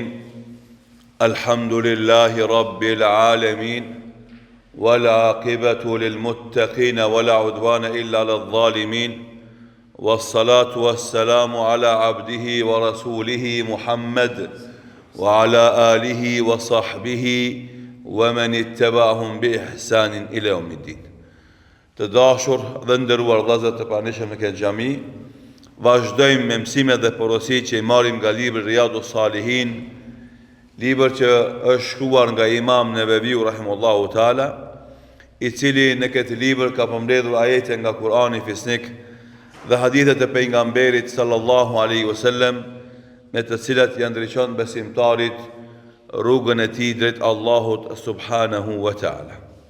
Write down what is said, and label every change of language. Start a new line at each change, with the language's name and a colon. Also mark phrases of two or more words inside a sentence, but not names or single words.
Arabic: الحمد لله رب العالمين، والعاقبة للمتقين ولا عدوان إلا على الظالمين، والصلاة والسلام على عبده ورسوله محمد وعلى آله وصحبه ومن اتبعهم بإحسان إلى يوم الدين.
Albanian: Të dashur dhe nderuar vëllezër të pranishëm në këtë xhami, vazhdojmë me mësimet dhe porositë që i marrim nga libri Riyadus Salihin, libër që është shkruar nga Imam Neveviu
Arabic: رحمه الله تعالى,
Albanian: i cili në këtë libër ka përmbledhur ajete nga Kurani fisnik dhe hadithet e pejgamberit
Arabic: صلى الله عليه وسلم,
Albanian: me të cilat janë ndriçon besimtarit rrugën e tij drejt Allahut
Arabic: سبحانه وتعالى.